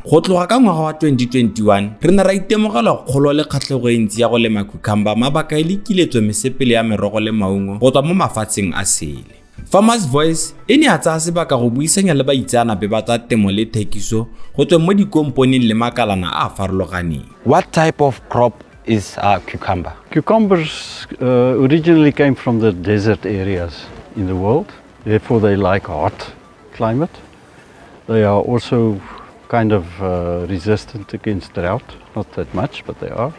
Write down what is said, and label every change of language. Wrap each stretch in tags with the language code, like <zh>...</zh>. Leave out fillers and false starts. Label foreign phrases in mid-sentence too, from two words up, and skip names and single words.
<tn>Go tloga ka ngwaga wa 2021, re ne ra itemogela kgolo le kgatlhego e ntsi ya go lema cucumber mabaka e le kiletso mesepele ya merogo le maungo go tswa mo mafatsheng a sele. Farmer's Voice e ne a tsaya sebaka go buisanya le baitsanape ba tsa temo le thekiso go tswa mo dikomponeng le makalana a farologaneng.</tn> <en>What type of crop is cucumber? Cucumbers originally came from the desert areas in the world, therefore they like hot climate. They are also kind of resistant against drought, not that much, but they are.</en>